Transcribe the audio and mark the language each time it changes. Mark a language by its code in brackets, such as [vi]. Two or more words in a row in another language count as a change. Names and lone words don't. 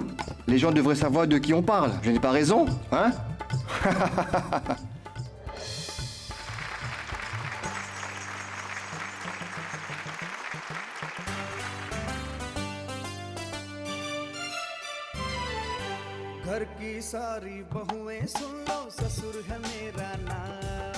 [fr] Les gens devraient savoir de qui on parle. Je n'ai pas raison, hein? [hi] घर की सारी बहुएं सुन लो, ससुर है मेरा नाम।